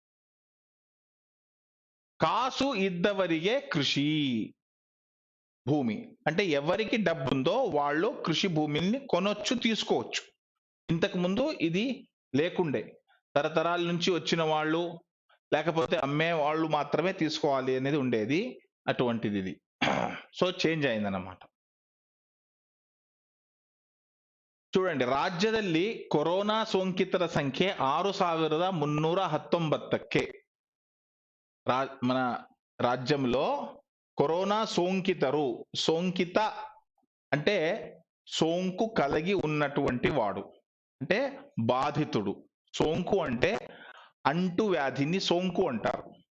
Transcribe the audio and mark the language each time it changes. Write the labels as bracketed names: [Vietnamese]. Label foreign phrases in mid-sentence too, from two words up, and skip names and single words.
[Kannada] ಕಾಸು ಇದ್ದವರಿಗೆ ಕೃಷಿ ಭೂಮಿ [Telugu] అంటే ఎవరికి డబ్బు ఉందో వాళ్ళు కృషి భూమిని కొనొచ్చు, తీసుకోవచ్చు. ఇంతకు ముందు ఇది లేకుండే, తరతరాల నుంచి వచ్చిన వాళ్ళు లేకపోతే అమ్మే వాళ్ళు మాత్రమే తీసుకోవాలి అనేది ఉండేది. అటువంటిది ఇది. సో చేంజ్ అయిందన్నమాట. చూడండి, [Kannada] ರಾಜ್ಯದಲ್ಲಿ ಕೊರೋನಾ ಸೋಂಕಿತರ ಸಂಖ್ಯೆ 6319ಕ್ಕೆ. [Telugu] మన రాజ్యంలో కరోనా సోంకితరు, సోంకిత అంటే సోంకు కలిగి ఉన్నటువంటి వాడు అంటే బాధితుడు. సోంకు అంటే అంటు వ్యాధిని సోంకు అంటారు.